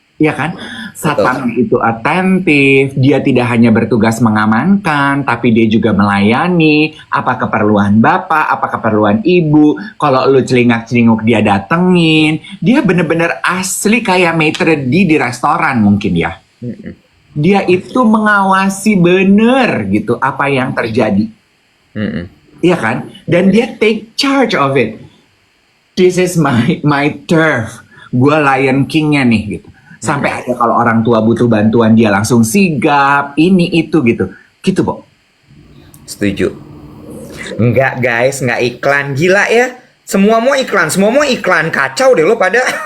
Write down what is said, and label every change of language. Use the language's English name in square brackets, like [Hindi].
[Indonesian] Iya kan? Satpam itu atentif, dia tidak hanya bertugas mengamankan, tapi dia juga melayani apa keperluan bapak, apa keperluan ibu. Kalau lu celingak-celinguk dia datengin. Dia bener-bener asli kayak maitre d' di restoran mungkin ya. Dia itu mengawasi bener gitu apa yang terjadi. Iya kan? [English] Dan dia take charge of it. This is my turf. Gua Lion King-nya nih gitu. [Indonesian] Sampai ada kalau orang tua butuh bantuan dia langsung sigap, ini itu gitu. Gitu, Bo. Setuju. Enggak guys, enggak iklan. Gila ya. Semua mau iklan, semua mau iklan. Kacau deh lo pada.